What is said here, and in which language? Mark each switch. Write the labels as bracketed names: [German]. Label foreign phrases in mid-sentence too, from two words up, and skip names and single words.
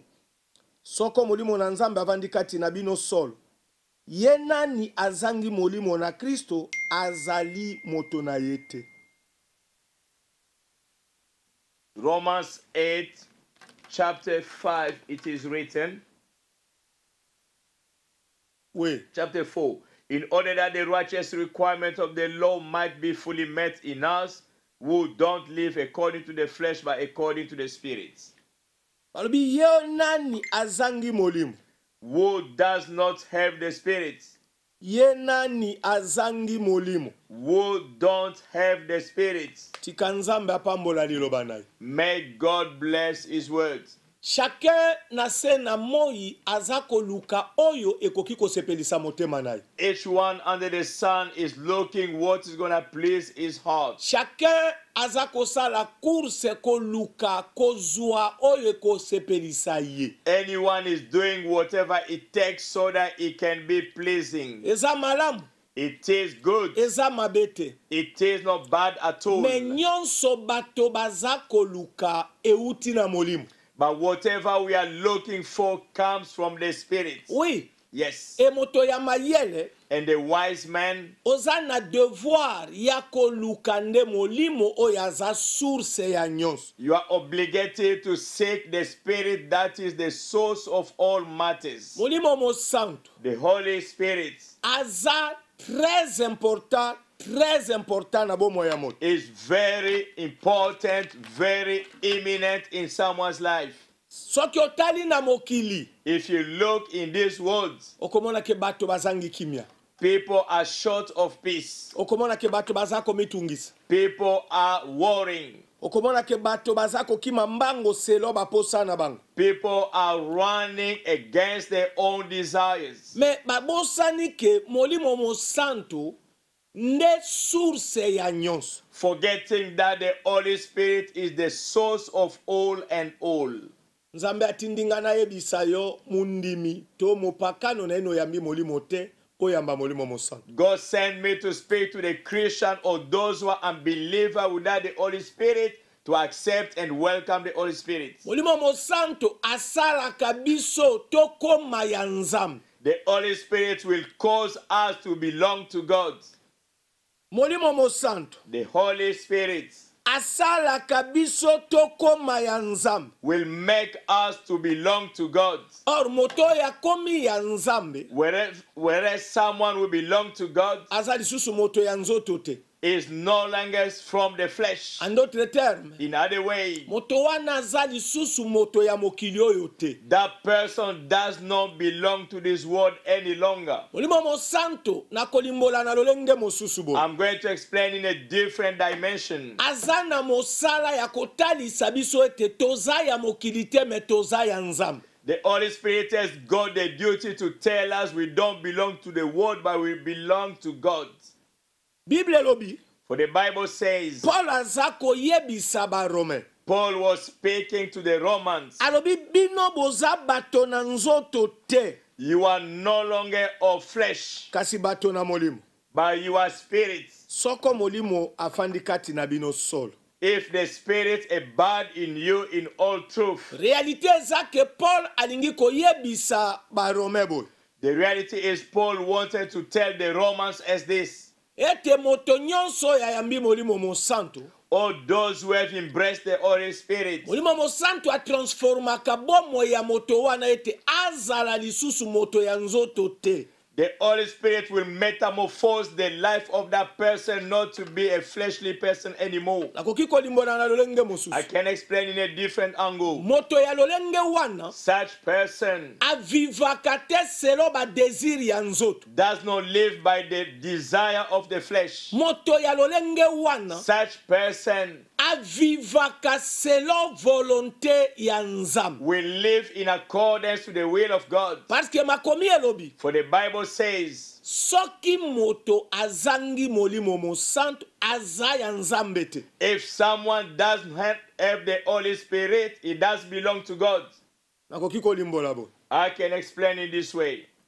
[Lingala] Soko molimo na nzambe avandi kati na bino solo. Ye nani azangi molimo na Kristo azali moto na yete. [English] Romans 8 chapter 5, it is written, Oui. chapter 4, in order that the righteous requirement of the law might be fully met in us, who don't live according to the flesh, but according to the Spirit. [Lingala] Balobi ye nani azangi molimo. [English] Who does not have the Spirit? [Lingala] Ye nani azangi molimo. [English] Who don't have the Spirit? [Lingala] Tika nzambe apambola liloba naye. [English] May God bless His words. [Lingala] Chacun na se na moi aza koluka oyo ekoki kosepelisa motema naye. [English] Each one under the sun is looking what is going to please his heart. [Lingala] Chacun aza kosala course koluka kozwa oyo ekosepelisa ye. [English] Anyone is doing whatever it takes so that it can be pleasing. [Lingala] Eza malamu. [English] It is good. [Lingala] Eza mabete. [English] It is not bad at all. [Lingala] Me nyonso bato baza koluka euti na molimo. [English] But whatever we are looking for comes from the Spirit. Oui. Yes. [Lingala] E moto ya mayele [English] And the wise man, [Lingala] oza na devoir ya koluka nde molimo oyo aza source ya nyonso. [English] you are obligated to seek the Spirit that is the source of all matters. [Lingala] Molimo mosanto [English] The Holy Spirit [Lingala] aza [French] très important [Lingala] na bomo ya moto. [English] is very important, very imminent in someone's life. [Lingala] Soki otali na mokili [English] If you look in these words, [Lingala] okomona ke bato bazangi kimia. [English] people are short of peace. [Lingala] Okomona ke bato baza komitungisa. [English] People are worrying. [Lingala] Okomona ke bato baza kokima mbango selo baposa na bango. [English] People are running against their own desires. [Lingala] Me babosani ke molimo mosanto nde source ya nyonso. [English] Forgetting that the Holy Spirit is the source of all and all. [Lingala] Nzambe atindinga na yebisa yo mundimi to mopakano na eno yambi molimo te koyamba molimo mosanto. [English] God sent me to speak to the Christian or those who are unbelievers without the Holy Spirit to accept and welcome the Holy Spirit. [Lingala] Molimo mosanto asalaka biso tokoma ya nzambe. [English] The Holy Spirit will cause us to belong to God. [Lingala] Molimo mosanto [English] The Holy Spirit [Lingala] asalaka biso tokoma ya nzambe. [English] will make us to belong to God. [Lingala] Or moto ya komi ya nzambe [English] Whereas someone will belong to God [Lingala] aza lisusu moto ya nzoto te. [English] is no longer from the flesh. [French] En d'autres termes, [English] In other way, [Lingala] moto wana aza lisusu moto ya mokili oyo te. [English] that person does not belong to this world any longer. [Lingala] Molimo mosanto na kolimbola na lolenge mosusu bo. [English] I'm going to explain in a different dimension. [Lingala] Aza na mosala ya kotalisa biso ete toza ya mokili te me toza ya nzambe. [English] The Holy Spirit has got the duty to tell us we don't belong to the world, but we belong to God. [Lingala] Bible lobi, [English] For the Bible says, [Lingala] Paul aza koyebisa ba Romain. [English] Paul was speaking to the Romans. [Lingala] Alobi bino boza bato na nzoto te, [English] You are no longer of flesh, [Lingala] kasi bato na molimo. [English] but you are spirits. [Lingala] Soko molimo afandi kati na bino solo. [English] If the Spirit abide in you in all truth. [Lingala] Realite eza ke Paul alingi koyebisa ba Romain boy. [English] The reality is Paul wanted to tell the Romans as this. [Lingala] Ete moto nyonso ya yambi molimo mosanto. [English] All those who have embraced the Holy Spirit. [Lingala] Molimo mosanto a transformaka bomo ya moto wana ete azala lisusu moto ya nzoto te. [English] The Holy Spirit will metamorphose the life of that person not to be a fleshly person anymore. [Lingala] Nakoki kolimbola na lolenge mosusu. [English] I can explain in a different angle. [Lingala] Moto ya lolenge wana [English] Such person [Lingala] avivaka te selo ba désir ya nzoto. [English] does not live by the desire of the flesh. [Lingala] Moto ya lolenge wana [English] Such person [Lingala] avivaka selo volonté ya nzambe. [English] will live in accordance to the will of God. [French] Parce que [Lingala] makomi elobi, [English] For the Bible says, [Lingala] soki moto azangi molimo mosanto aza ya nzambe te. [English] if someone doesn't have the Holy Spirit, it does belong to God. [Lingala] Nakoki kolimbola bo. [English] I can explain it this way.